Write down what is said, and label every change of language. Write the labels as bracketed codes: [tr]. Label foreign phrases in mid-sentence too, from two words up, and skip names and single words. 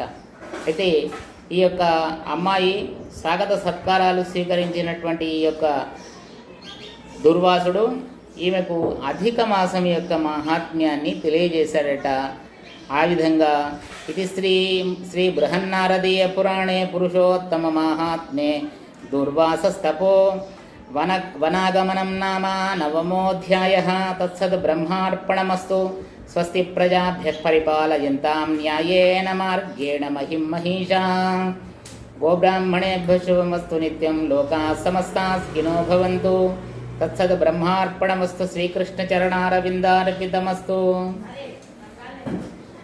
[te] అయితే ఈ యొక్క అమ్మాయి స్వాగత సత్కారాలు స్వీకరించినటువంటి ఈ యొక్క దుర్వాసుడు ఈమెకు అధిక మాసం యొక్క మహాత్మ్యాన్ని తెలియజేశాడట. ఆ విధంగా ఇది [sa] శ్రీ బృహన్నారదీయ పురాణే పురుషోత్తమ మహాత్మ్యే దుర్వాసస్తపో వనాగమనం నామ 9మోऽధ్యాయः. తత్సద్ బ్రహ్మార్పణమస్తు. స్వస్తి ప్రజాభ్యః పరిపాలయంతాం న్యాయేన మార్గేణ మహిం మహిషా. గోబ్రాహ్మణేభ్యః శుభమస్తు నిత్యం. లోకాः సమస్తాः సుఖినో భవంతు. తత్సద్ బ్రహ్మార్పణమస్తు. శ్రీకృష్ణ చరణారవిందార్పితమస్తు.